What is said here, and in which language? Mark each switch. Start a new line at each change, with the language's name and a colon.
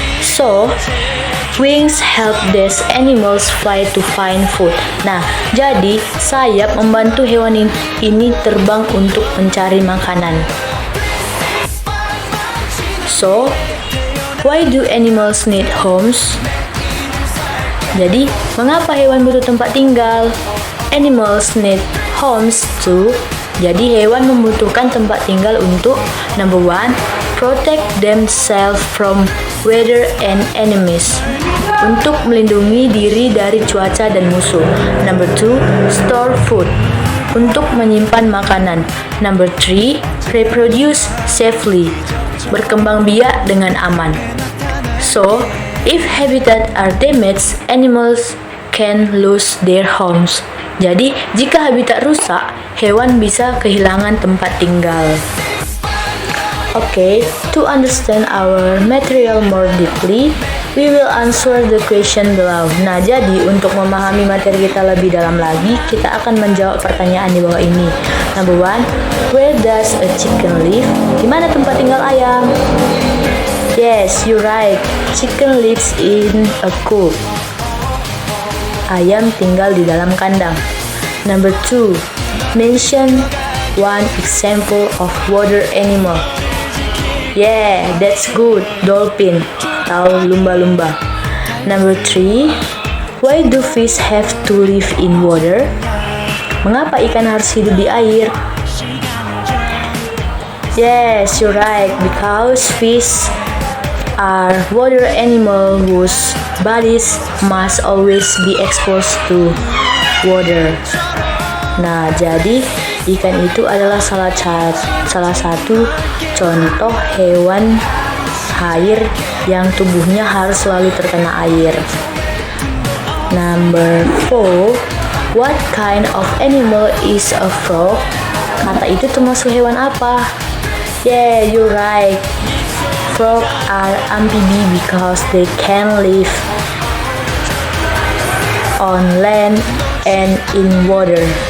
English: So, wings help these animals fly to find food.
Indonesian: Nah, jadi sayap membantu hewan ini terbang untuk mencari makanan.
English: So, why do animals need homes?
Indonesian: Jadi, mengapa hewan butuh tempat tinggal?
English: Animals need homes too.
Indonesian: Jadi, hewan membutuhkan tempat tinggal untuk
English: number 1, protect themselves from weather and enemies.
Indonesian: Untuk melindungi diri dari cuaca dan musuh.
English: Number 2, store food.
Indonesian: Untuk menyimpan makanan.
English: Number 3, reproduce safely.
Indonesian: Berkembang biak dengan aman.
English: So, if habitat are damaged, animals can lose their homes.
Indonesian: Jadi, jika habitat rusak, hewan bisa kehilangan tempat tinggal.
English: Okay, to understand our material more deeply, we will answer the question below.
Indonesian: Nah, jadi untuk memahami materi kita lebih dalam lagi, kita akan menjawab pertanyaan di bawah ini.
English: Number 1, where does a chicken live?
Indonesian: Di mana tempat tinggal ayam?
English: Yes, you're right. Chicken lives in a coop.
Indonesian: Ayam tinggal di dalam kandang.
English: Number 2, mention one example of water animal. Yeah, that's good. Dolphin atau lumba-lumba. Number 3, why do fish have to live in water?
Indonesian: Mengapa ikan harus hidup di air?
English: Yes, you're right. Because fish are water animal whose bodies must always be exposed to water.
Indonesian: Nah, jadi ikan itu adalah salah satu contoh hewan air yang tubuhnya harus selalu terkena air.
English: Number 4, what kind of animal is a frog?
Indonesian: Kata itu termasuk hewan apa?
English: Yeah, you're right. Frogs are amphibi because they can live on land and in water.